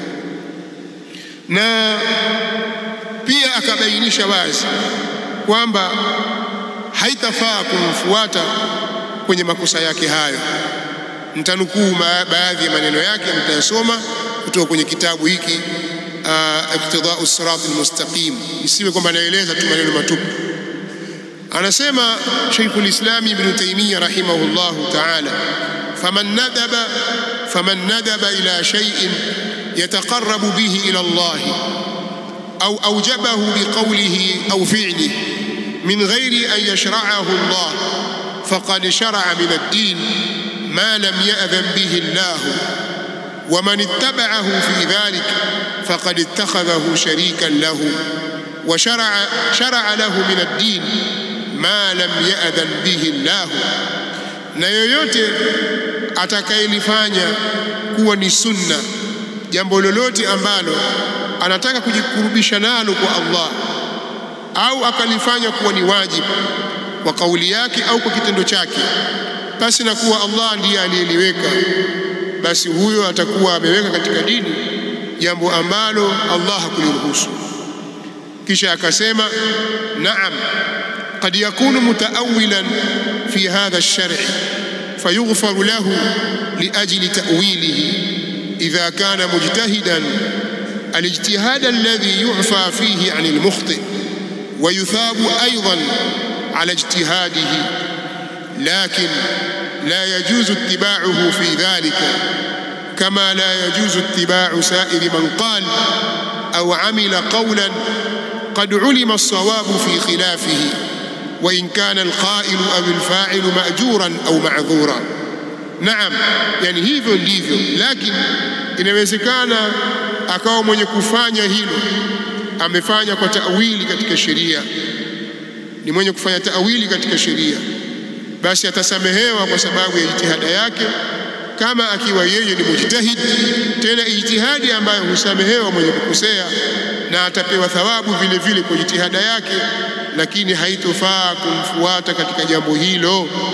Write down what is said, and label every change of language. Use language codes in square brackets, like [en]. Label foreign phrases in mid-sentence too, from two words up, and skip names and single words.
[sw] Na pia akabainisha wazi kwamba haitafaa kumfuata kwenye makosa yake hayo. Nitanukuu baadhi ya maneno yake, mtayasoma kutoka kwenye kitabu hiki Iqtida'u Sirat al-Mustaqim, isiwe kwamba naeleza tu maneno matupu. [ar] Anasema Sheikhul Islam Ibn Taymiyyah رحمه الله تعالى فمن ندب إلى شيء يتقرب به إلى الله أو أوجبه بقوله أو فعله من غير أن يشرعه الله فقد شرع من الدين ما لم يأذن به الله ومن اتبعه في ذلك فقد اتخذه شريكا له وشرع له من الدين ما لم يأذن به الله. [sw] Na yoyote atakayelifanya kuwa ni sunna jambo lolote ambalo anataka kujikurubisha nalo kwa Allah au akalifanya kuwa ni wajibu kwa kauli yake au kwa kitendo chake, basi na kuwa Allah ndiye aliyeliweka, basi huyo atakuwa ameweka katika dini jambo ambalo Allah hakuliruhusu. Kisha akasema [ar] نعم قد يكون متأولا في هذا الشرع فيغفر له لأجل تأويله إذا كان مجتهدا الاجتهاد الذي يعفى فيه عن المخطئ ويثاب أيضا على اجتهاده، لكن لا يجوز اتباعه في ذلك كما لا يجوز اتباع سائر من قال أو عمل قولا قد علم الصواب في خلافه وإن كان القائل أو الفاعل مأجورا أو معذورا. نعم، يعني [sw] hivyo ndivyo, lakini inawezekana akawa mwenye kufanya hilo amefanya kwa ta'wili katika sheria, ni mwenye kufanya ta'wili katika sheria, basi atasamehewa kwa sababu ya jitihada yake, kama akiwa yeye ni mujtahid, tena ijtihadi ambayo husamehewa mwenye kukosea, na atapewa thawabu vile vile kwa jitihada yake, lakini haitofaa kumfuata katika jambo hilo.